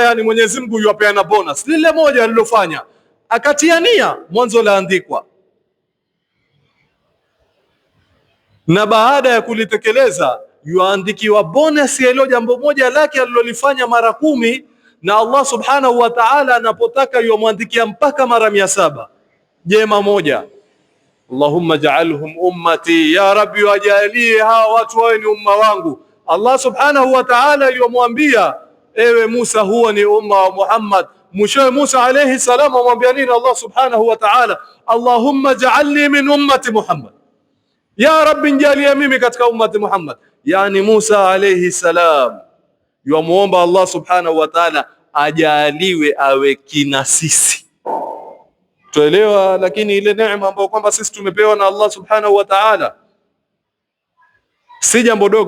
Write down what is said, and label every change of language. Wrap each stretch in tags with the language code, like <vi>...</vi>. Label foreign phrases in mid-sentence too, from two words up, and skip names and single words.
<sw>Yani Mwenyezi Mungu yuapeana bonus lile moja alilofanya, akatia nia mwanzo laandikwa, na baada ya kulitekeleza yuandikiwa bonus ya hilo jambo moja lake alilolifanya mara 10, na</sw> <ar>الله سبحانه وتعالى</ar> <sw>anapotaka yumwandikia mpaka mara 700 jema moja.</sw> <ar>اللهم اجعلهم أمتي، يا رب,</ar> <sw>wajalie hawa watu wawe ni umma wangu.</sw> <ar>الله سبحانه وتعالى</ar> <sw>yomwambia, ewe Musa, huwa ni umma wa Muhammad. Mwishowe Musa</sw> <ar>عليه السلام</ar> <sw>amwambia nini</sw> <ar>الله سبحانه وتعالى? اللهم اجعلني من أمة محمد, يا رب</ar> <sw>njalia mimi katika</sw> <ar>أمة محمد.</ar> <sw>Yani Musa</sw> <ar>عليه السلام</ar> <sw>yuamuomba</sw> <ar>الله سبحانه وتعالى</ar> <sw>ajaliwe awe kina sisi, tuelewa. Lakini ile neema ambayo kwamba sisi tumepewa na</sw> <ar>الله سبحانه وتعالى</ar> <sw>si jambo dogo.</sw>